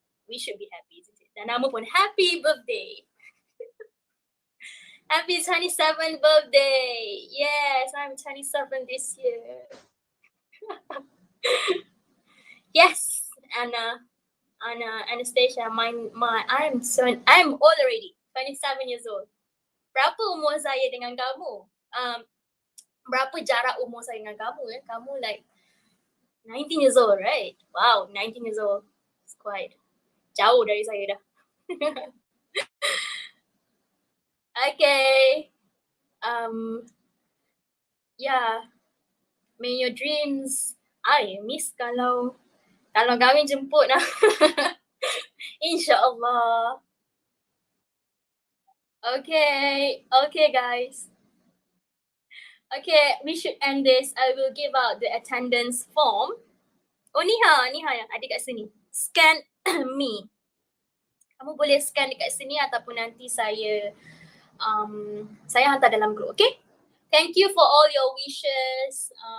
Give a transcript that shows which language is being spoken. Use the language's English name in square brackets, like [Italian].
[English] We should be happy, isn't it? [Malay] Dan nama pun [English] happy birthday. Happy 27th birthday. Yes, I'm 27 this year. Yes, Anastasia, I'm old already. 27 years old. [Malay] Berapa umur saya dengan kamu? Berapa jarak umur saya dengan kamu? Kamu [English] like 19 years old, right? Wow, 19 years old. It's quite [Malay] jauh dari saya dah. [English] Okay. Yeah. May your dreams. I miss [Malay] kalau kami jemput lah. InsyaAllah. [English] Okay. Okay, guys. Okay, we should end this. I will give out the attendance form. [Malay] Oh, Niha yang ada kat sini. [English] Scan me. [Malay] Kamu boleh scan dekat sini ataupun nanti saya hantar dalam group, okay? [English] Thank you for all your wishes.